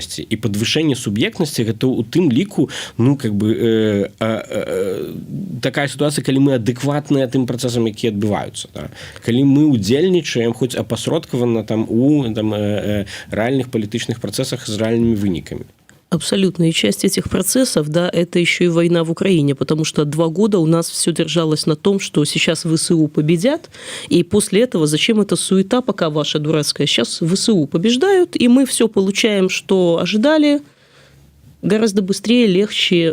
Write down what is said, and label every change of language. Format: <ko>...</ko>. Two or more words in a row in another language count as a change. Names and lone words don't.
<be>І падвышэнне суб'ектнасці гэта ў тым ліку, ну,</be> <ru>как бы</ru> <be>такая сітуацыя, калі мы адэкватныя тым працэсам, якія адбываюцца, да? Калі мы удзельнічаем хоць апасродкавана там у рэальных палітычных працэсах з рэальнымі вынікамі.</be> <ru>Абсолютно. И часть этих процессов, да, это еще и война в Украине, потому что 2 года у нас все держалось на том, что сейчас ВСУ победят, и после этого зачем эта суета, пока ваша дурацкая, сейчас ВСУ побеждают, и мы все получаем, что ожидали, гораздо быстрее, легче.</ru>